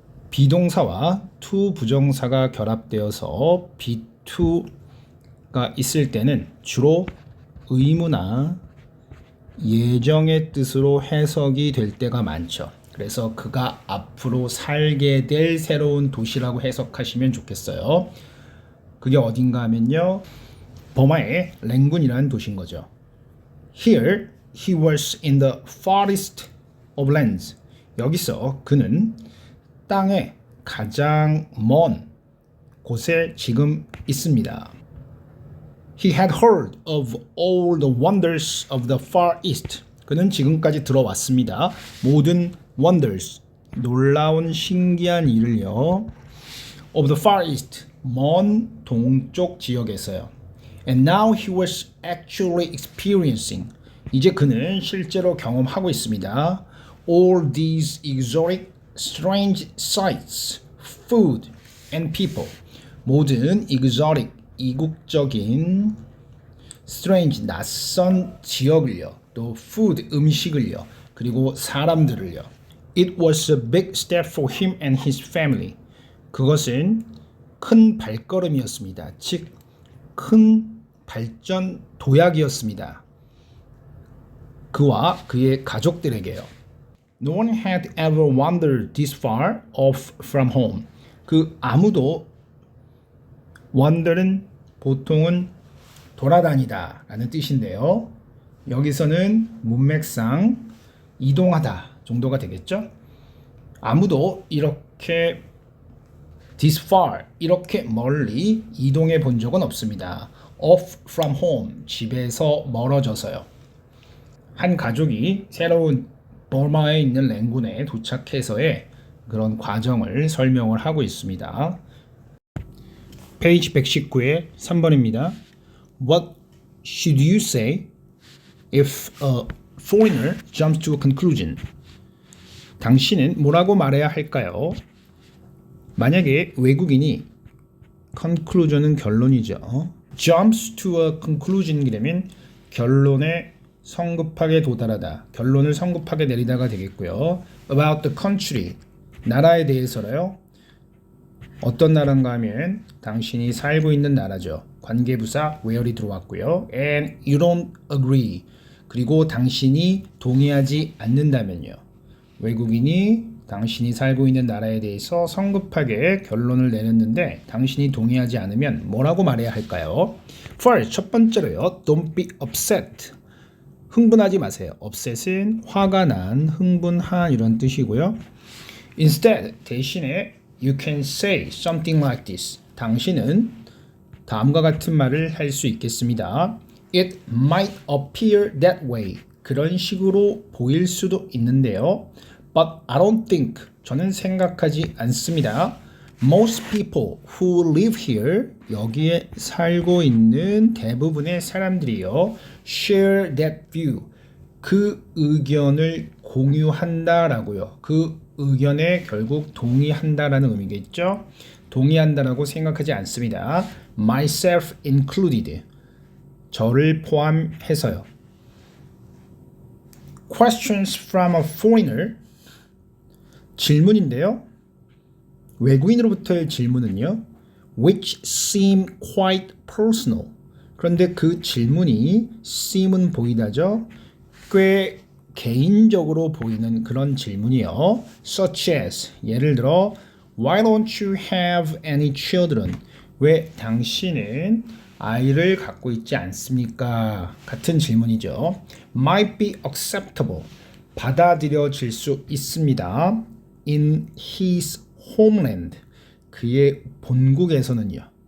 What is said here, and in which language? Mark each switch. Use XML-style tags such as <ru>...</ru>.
<ko>비동사와 to 부정사가 결합되어서 be to가 있을 때는 주로 의무나 예정의 뜻으로 해석이 될 때가 많죠. 그래서 그가 앞으로 살게 될 새로운 도시라고 해석하시면 좋겠어요. 그게 어딘가 하면요. 버마의 랭군이라는 도시인 거죠.</ko> <en>Here he was in the farthest of lands.</en> <ko>여기서 그는 땅의 가장 먼 곳에 지금 있습니다.</ko> <en>He had heard of all the wonders of the far east.</en> <ko>그는 지금까지 들어왔습니다. 모든 wonders, 놀라운 신기한 일을요.</ko> <en>of the far east,</en> <ko>먼 동쪽 지역에서요.</ko> <en>And now he was actually experiencing.</en> <ko>이제 그는 실제로 경험하고 있습니다.</ko> <en>all these exotic, strange sights, food and people.</en> <ko>모든 exotic, 이국적인 strange, 낯선 지역을요. 또 food, 음식을요. 그리고 사람들을요.</ko> <en>It was a big step for him and his family.</en> <ko>그것은 큰 발걸음이었습니다. 즉, 큰 발전 도약이었습니다. 그와 그의 가족들에게요.</ko> <en>No one had ever wandered this far off from home.</en> <ko>그 아무도 wander은 보통은 돌아다니다 라는 뜻인데요. 여기서는 문맥상 이동하다 정도가 되겠죠. 아무도 이렇게 this far, 이렇게 멀리 이동해 본 적은 없습니다. off from home, 집에서 멀어져서요. 한 가족이 새로운 버마에 있는 랭군에 도착해서의 그런 과정을 설명을 하고 있습니다. 페이지 119의 3번입니다.</ko> <en>What should you say if a foreigner jumps to a conclusion?</en> <ko>당신은 뭐라고 말해야 할까요? 만약에 외국인이 conclusion은 결론이죠. jumps to a conclusion이라면 결론에 성급하게 도달하다. 결론을 성급하게 내리다가 되겠고요.</ko> <en>about the country.</en> <ko>나라에 대해서요. 어떤 나라인가 하면 당신이 살고 있는 나라죠. 관계부사 where이 들어왔고요.</ko> <en>And you don't agree.</en> <ko>그리고 당신이 동의하지 않는다면요. 외국인이 당신이 살고 있는 나라에 대해서 성급하게 결론을 내렸는데 당신이 동의하지 않으면 뭐라고 말해야 할까요?</ko> <en>First,</en> <ko>첫 번째로요.</ko> <en>Don't be upset.</en> <ko>흥분하지 마세요. upset은 화가 난, 흥분한 이런 뜻이고요.</ko> <en>Instead,</en> <ko>대신에</ko> <en>you can say something like this.</en> <ko>당신은 다음과 같은 말을 할 수 있겠습니다.</ko> <en>It might appear that way.</en> <ko>그런 식으로 보일 수도 있는데요.</ko> <en>But I don't think.</en> <ko>저는 생각하지 않습니다.</ko> <en>Most people who live here,</en> <ko>여기에 살고 있는 대부분의 사람들이요,</ko> <en>share that view.</en> <ko>그 의견을 공유한다라고요. 그 의견에 결국 동의한다라는 의미겠죠. 동의한다라고 생각하지 않습니다.</ko> <en>Myself included.</en> <ko>저를 포함해서요.</ko> <en>Questions from a foreigner.</en> <ko>질문인데요. 외국인으로부터의 질문은요.</ko> <en>Which seem quite personal.</en> <ko>그런데 그 질문이 seem은 보이다죠. 꽤 개인적으로 보이는 그런 질문이요.</ko> <en>Such as</en> <ko>예를 들어</ko> <en>Why don't you have any children?</en> <ko>왜 당신은 아이를 갖고 있지 않습니까? 같은 질문이죠.</ko> <en>Might be acceptable.</en> <ko>받아들여질 수 있습니다.</ko> <en>In his homeland.</en> <ko>그의 본국에서는요.</ko>